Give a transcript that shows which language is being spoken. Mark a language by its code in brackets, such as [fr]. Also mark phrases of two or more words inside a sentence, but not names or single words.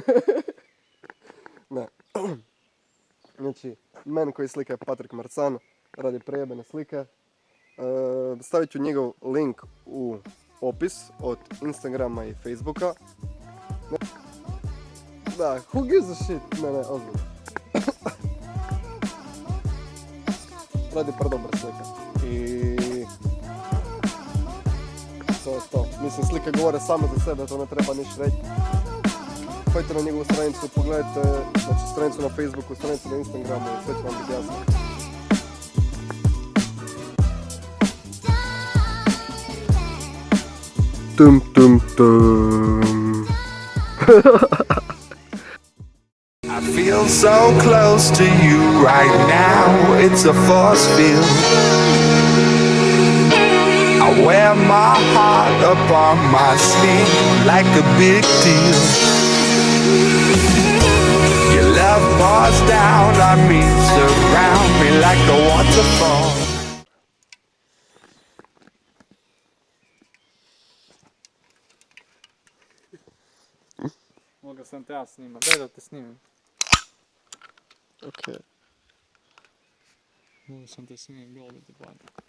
[hr] Ne. Znači, men koji slika Patrik Marcan, radi prejebene slike. Stavit ću njegov link u opis od Instagrama i Facebooka. Da, [en] who gives a shit? [hr] Ne, ozbiljno. Radi predobre slike. I to je to. Mislim, slike govore same za sebe, to ne treba ništa reći. Pojďte na njegovu stranicu, pogledajte, znači stranicu na Facebooku, stranicu na Instagramu i sve će vam biti jasno. Tum tum tum. [en] I feel so close to you right now, it's a force field. I wear my heart up on my sleeve like a big deal. Your love pours down on me, surround me like a waterfall. [hr] Moga sam te ja snimat, daj da te snimim. Okej. Moga sam te snimim, bilo bi ti bolje.